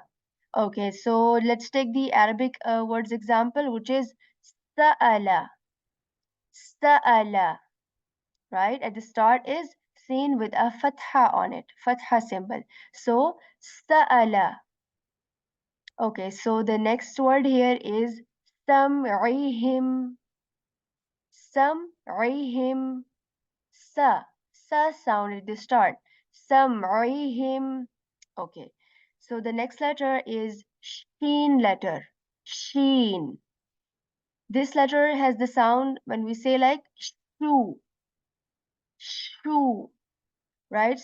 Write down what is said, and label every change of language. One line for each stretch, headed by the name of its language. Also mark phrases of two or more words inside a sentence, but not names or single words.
English: Okay, so let's take the Arabic words example, which is
Arabic: sa'ala, sa'ala,
English: right? At the start is seen with a fatha on it, fatha symbol. So sa'ala. Okay, so the next word here is
Arabic: sam'ihim, sam'ihim,
English: sa sound at the start, sam'ihim. Okay, so the next letter is sheen letter, sheen. This letter has the sound when we say like shoe, shoe, right?